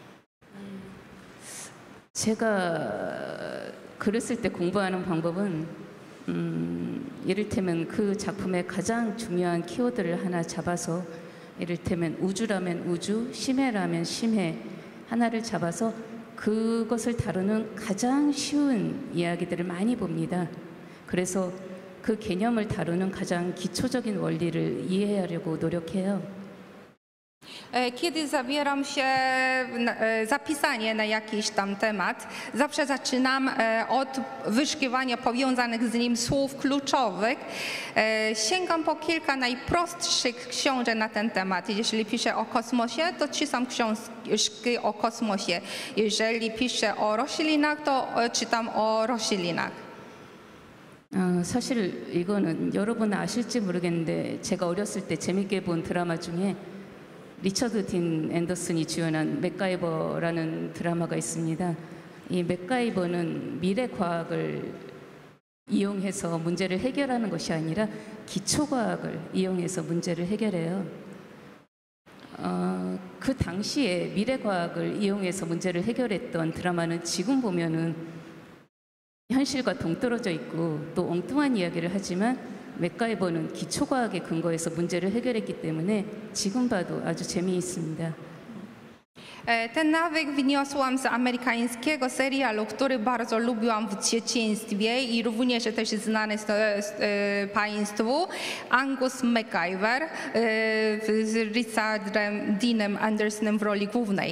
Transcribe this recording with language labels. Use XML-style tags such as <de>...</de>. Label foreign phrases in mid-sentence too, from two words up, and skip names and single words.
<ko>제가 글을 쓸 때 공부하는 방법은 이를테면 그 작품의 가장 중요한 키워드를 하나 잡아서 이를테면 우주라면 우주, 심해라면 심해 하나를 잡아서 그것을 다루는 가장 쉬운 이야기들을 많이 봅니다. 그래서 그 개념을 다루는 가장 기초적인 원리를 이해하려고 노력해요.</ko> <pl>Kiedy zabieram się za pisanie na jakiś tam temat, zawsze zaczynam od wyszukiwania powiązanych z nim słów kluczowych. Sięgam po kilka najprostszych książek na ten temat. Jeśli piszę o kosmosie, to czytam książki o kosmosie. Jeżeli piszę o roślinach, to czytam o roślinach.</pl> <ko>사실 이거는 여러분 아실지 모르겠는데 제가 어렸을 때 재밌게 본 드라마 중에 리처드 딘 앤더슨이 주연한 맥가이버라는 드라마가 있습니다. 이 맥가이버는 미래 과학을 이용해서 문제를 해결하는 것이 아니라 기초 과학을 이용해서 문제를 해결해요. 그 당시에 미래 과학을 이용해서 문제를 해결했던 드라마는 지금 보면은 현실과 동떨어져 있고 또 엉뚱한 이야기를 하지만 맥가이버는 기초과학에 근거해서 문제를 해결했기 때문에 지금 봐도 아주 재미있습니다.</ko> <pl>Ten nawyk wyniosłam z amerykańskiego serialu, który bardzo lubiłam w dzieciństwie i również też znany Państwu, Angus MacGyver z Richardem Deanem Andersonem w roli głównej.</pl>